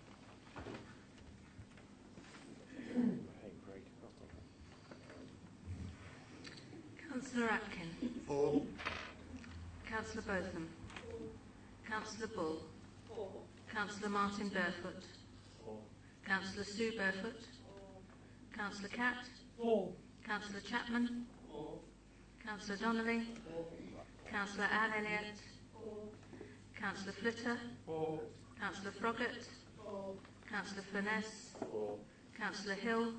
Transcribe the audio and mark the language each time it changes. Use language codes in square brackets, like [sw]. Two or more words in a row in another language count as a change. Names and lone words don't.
[en] Councillor Atkin. For. Councillor Botham. Councillor Bull. Councillor Martin Barefoot. Councillor Sue Barefoot. Councillor Catt. Councillor Chapman. Councillor Donnelly. Councillor Anne Elliott. Councillor Flitter. Councillor Froggatt. Councillor Furness. Councillor Hill.